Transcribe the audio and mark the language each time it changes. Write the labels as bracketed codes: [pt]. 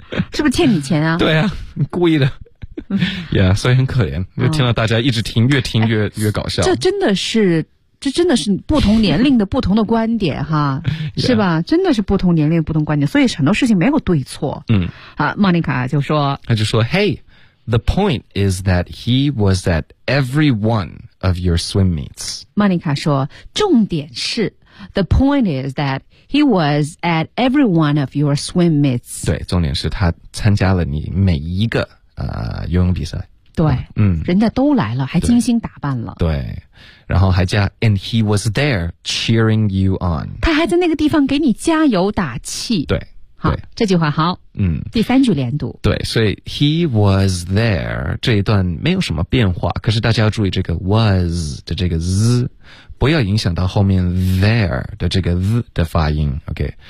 [zh] 是不是欠你钱啊对啊故意的。 Yeah, 所以很可怜，就听了大家一直听，越听越搞笑。这真的是。这真的是不同年龄的不同的观点哈是吧、 yeah. 真的是不同年龄的不同观点，所以很多事情没有对错。嗯，啊，莫妮卡就说， [en] 他就说 Hey, the point is that he was at every one of your swim meets. 莫妮卡说重点是 The point is that he was at every one of your swim meets. [zh] 对，重点是他参加了你每一个游泳比赛。对，嗯，人家都来了，还精心打扮了。对，然后还加 and he was there cheering you on。他还在那个地方给你加油打气。对，好，对，这句话好，嗯，第三句连读。对，所以 he was there 这一段没有什么变化，可是大家要注意这个 was 的这个 z， 不要影响到后面 there 的这个 z 的发音 ，OK？